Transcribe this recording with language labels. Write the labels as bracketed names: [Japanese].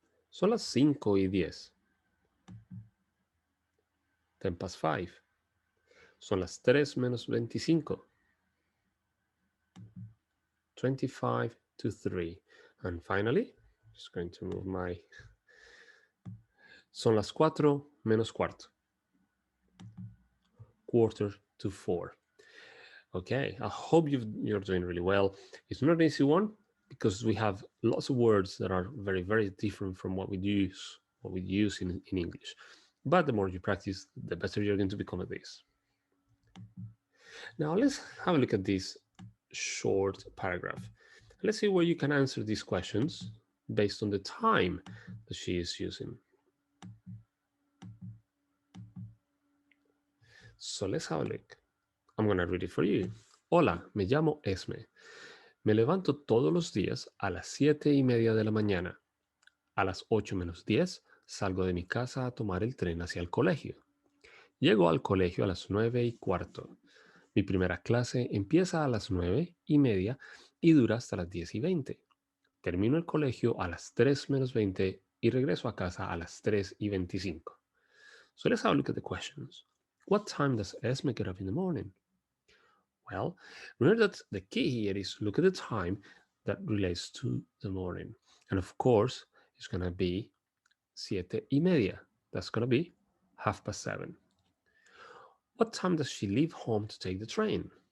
[Spanish] Son las 5:10, [English] 10 past 5. [Spanish] Son las 3 menos 25, [English] 25 to 3. And finally, just going to move my... [Spanish] Son las 4 menos cuarto, [English] quarter to 4. Okay, I hope you're doing really well. It's not an easy one because we have lots of words that are very, very different from what we use in English. But the more you practice, the better you're going to become at this. Now let's have a look at this short paragraph. Let's see where you can answer these questions based on the time that she is using. So let's have a look. I'm going to read it for you. [Spanish] Hola, me llamo Esme. Me levanto todos los días a las 7:30 de la mañana. A las 8 menos 10 salgo de mi casa a tomar el tren hacia el colegio. Llego al colegio a las 9:15. Mi primera clase empieza a las 9:30 y dura hasta las 10:20. Termino el colegio a las 3 menos 20 y regreso a casa a las 3:25. [English] So let's have a look at the questions. What time does Esme get up in the morning? Well, remember that the key here is look at the time that relates to the morning. And of course, it's going to be 7:30. That's going to be 7:30. What time does she leave home to take the train?